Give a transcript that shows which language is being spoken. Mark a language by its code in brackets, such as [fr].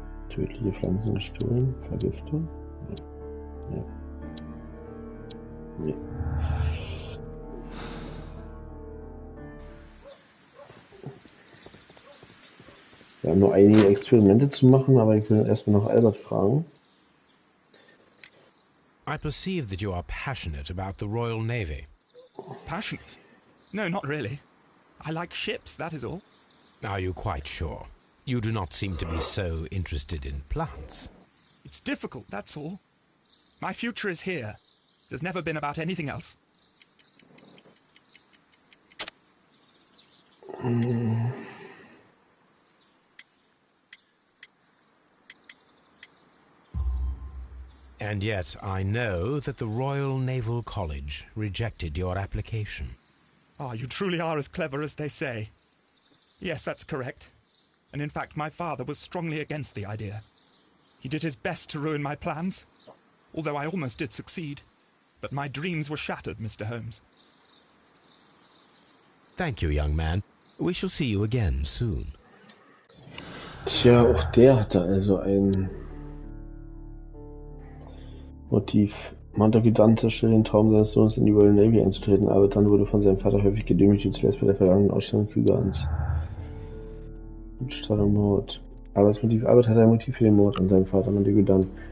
[de] Tödliche Pflanzen gestohlen. Vergiftung. Ja. Nee. Wir haben noch einige Experimente zu machen, aber ich will erstmal noch Albert fragen. [en] I perceive that you are passionate about the Royal Navy. Passionate? No, not really. I like ships, that is all. Are you quite sure? You do not seem to be so interested in plants. It's difficult, that's all. My future is here. It has never been about anything else. And yet I know that the Royal Naval College rejected your application. Ah, you truly are as clever as they say. Yes, that's correct. And in fact, my father was strongly against the idea. He did his best to ruin my plans, although I almost did succeed. But my dreams were shattered, Mr. Holmes. Thank you, young man. We shall see you again soon. [de] Tja, auch der hatte also ein Motiv. Montague Dante stellte den Traum seines Sohnes in die Royal Navy einzutreten, aber dann wurde von seinem Vater häufig gedemütigt, zuletzt bei der vergangenen Ausstellung Kygaans. Diebstahl und Mord. Albert hatte ein Motiv für den Mord an seinem Vater Montague Dante.